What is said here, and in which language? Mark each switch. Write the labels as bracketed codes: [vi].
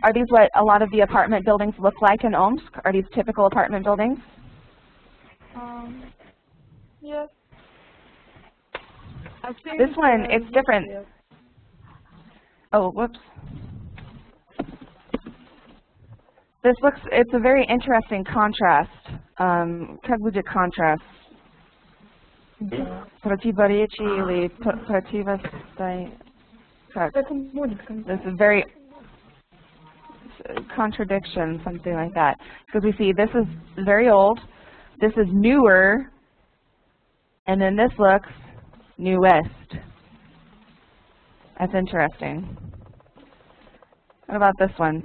[en] Are these what a lot of the apartment buildings look like in Omsk? Are these typical apartment buildings? Yes. I think This one, it's different. Yes. Oh, whoops. This looks, it's a very interesting contrast. [ru] Как будет contrast? Противоречие или противостояние? [en] This is very contradiction, something like that. Because we see this is very old, this is newer, and then this looks newest. That's interesting. What about this one?